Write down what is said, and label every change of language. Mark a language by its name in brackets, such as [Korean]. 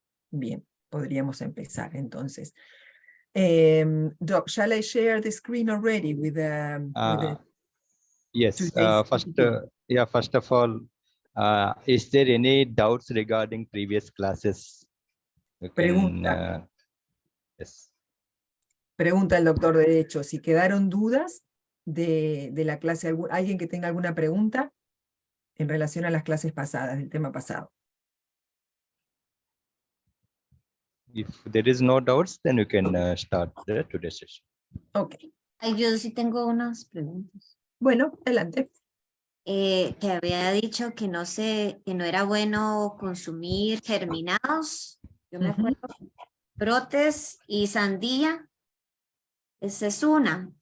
[Spanish] Bien, podríamos empezar entonces. [English] Doc, shall I share the screen already with the Yes, first of all, is there any doubts regarding previous classes? [Spanish] Pregunta. [English] Yes. [Spanish] Pregunta el doctor Derecho, si quedaron dudas de la clase, alguien que tenga alguna pregunta en relación a las clases pasadas, del tema pasado. [English] If there is no doubts, then we can start today's session. Ok. [Spanish] Yo sí tengo unas preguntas. Bueno, adelante. Que había dicho que que no era bueno consumir germinados. Yo me acuerdo. Brotes y sandía. Esa es una.